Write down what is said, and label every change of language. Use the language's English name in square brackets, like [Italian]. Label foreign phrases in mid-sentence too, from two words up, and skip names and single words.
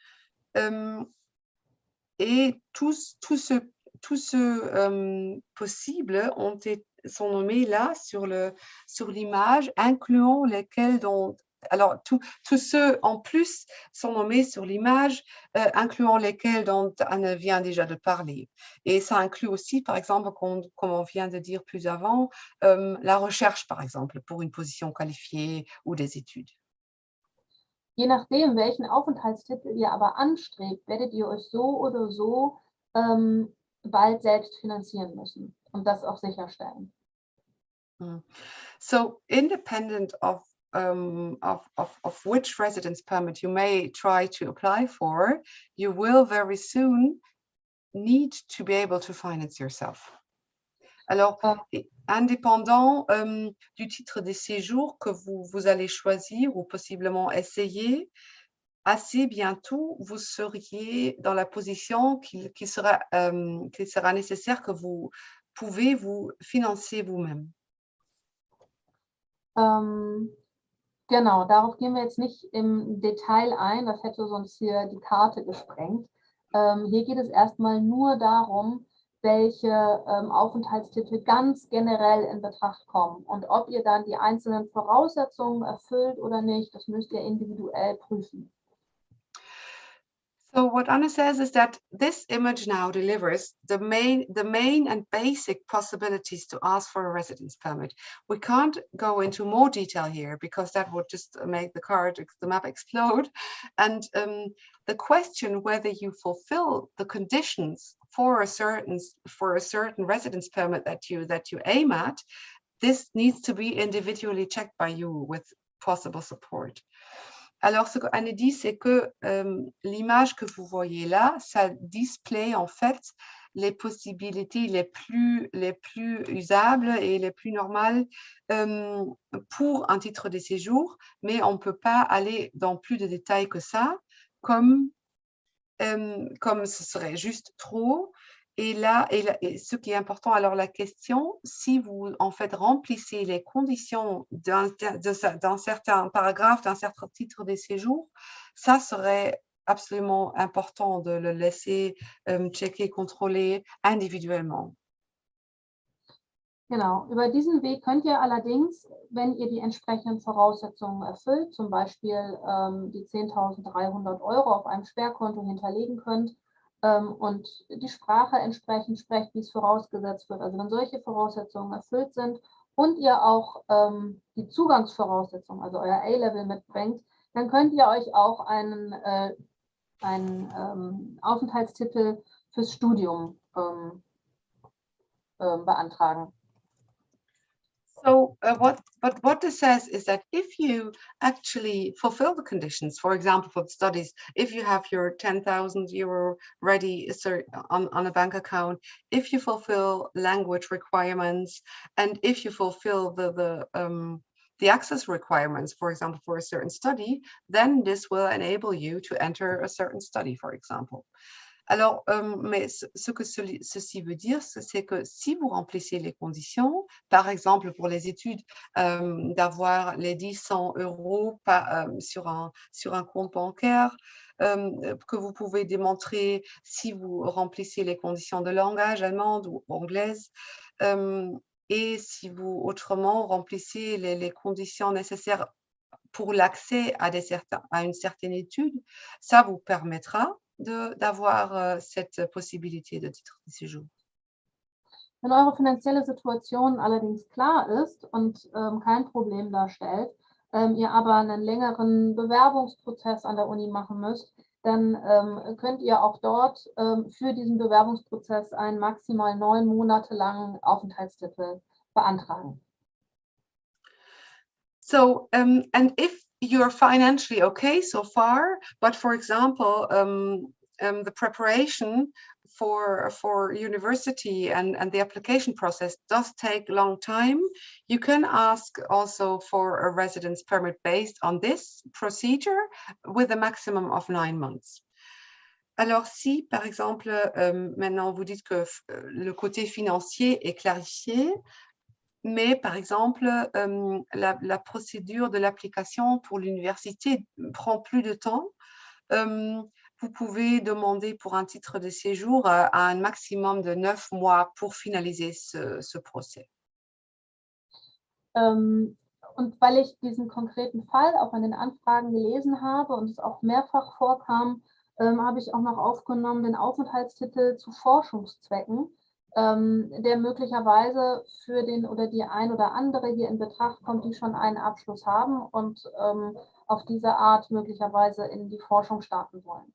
[French] Et tous ceux possibles sont nommés là sur l'image, incluant lesquels alors tous ceux en plus sont nommés sur l'image, incluant lesquels dont Anne vient déjà de parler. Et ça inclut aussi, par exemple, comme on vient de dire plus avant, la recherche, par exemple, pour une position qualifiée ou des études. [German] Je nachdem, welchen Aufenthaltstitel ihr aber anstrebt, werdet ihr euch so oder so bald selbst finanzieren müssen und das auch sicherstellen. [English] So, independent of which residence permit you may try to apply for, you will very soon need to be able to finance yourself. [French] Alors, indépendant du titre de séjour que vous allez choisir ou possiblement essayer, assez bientôt, vous seriez dans la position qu'il sera nécessaire que vous pouvez vous financer vous-même. [German] Genau, darauf gehen wir jetzt nicht im Detail ein, das hätte sonst hier die Karte gesprengt. Hier geht es erstmal nur darum, welche Aufenthaltstitel ganz generell in Betracht kommen. Und ob ihr dann die einzelnen Voraussetzungen erfüllt oder nicht, das müsst ihr individuell prüfen. [English] So what Anna says is that this image now delivers the main and basic possibilities to ask for a residence permit. We can't go into more detail here because that would just make the map explode. And the question whether you fulfill the conditions for a certain residence permit that you aim at, this needs to be individually checked by you with possible support. [French] Alors, ce qu'Anne dit, c'est que l'image que vous voyez là, ça display en fait les possibilités les plus usables et les plus normales pour un titre de séjour, mais on ne peut pas aller dans plus de détails que ça, comme ce serait juste trop. Et ce qui est important, alors la question, si vous en fait remplissez les conditions d'un certain paragraphe, d'un certain titre de séjour, ça serait absolument important de le laisser checker, contrôler individuellement. [German] Genau, über diesen Weg könnt ihr allerdings, wenn ihr die entsprechenden Voraussetzungen erfüllt, zum Beispiel die 10.300 € auf einem Sperrkonto hinterlegen könnt, und die Sprache entsprechend sprecht, wie es vorausgesetzt wird. Also wenn solche Voraussetzungen erfüllt sind und ihr auch die Zugangsvoraussetzungen, also euer A-Level mitbringt, dann könnt ihr euch auch einen Aufenthaltstitel fürs Studium beantragen. [English] So what this says is that if you actually fulfill the conditions, for example, for the studies, if you have your 10,000 € ready on a bank account, if you fulfill language requirements, and if you fulfill the access requirements, for example, for a certain study, then this will enable you to enter a certain study, for example. [French] Alors, mais ce que ceci veut dire, c'est que si vous remplissez les conditions, par exemple pour les études, d'avoir les 100 € sur un compte bancaire, que vous pouvez démontrer si vous remplissez les conditions de langage allemande ou anglaise, et si vous autrement remplissez les conditions nécessaires pour l'accès à une certaine étude, ça vous permettra d'avoir cette possibilité de titre de séjour. [German] Wenn eure finanzielle Situation allerdings klar ist und kein Problem darstellt, ihr aber einen längeren Bewerbungsprozess an der Uni machen müsst, dann könnt ihr auch dort für diesen Bewerbungsprozess einen maximal 9 Monate langen Aufenthaltstitel beantragen. [English] So, and if you're financially okay so far, but for example, the preparation for university and the application process does take a long time, you can ask also for a residence permit based on this procedure with a maximum of 9 months. [French] Alors si, par exemple, maintenant vous dites que le côté financier est clarifié, mais par exemple, la procédure de l'application pour l'université prend plus de temps. Vous pouvez demander pour un titre de séjour à un maximum de 9 mois pour finaliser ce procès. [German] Und weil ich diesen konkreten Fall auch in den Anfragen gelesen habe und es auch mehrfach vorkam, habe ich auch noch aufgenommen den Aufenthaltstitel zu Forschungszwecken, der möglicherweise für den oder die ein oder andere hier in Betracht kommt, die schon einen Abschluss haben und auf diese Art möglicherweise in die Forschung starten wollen.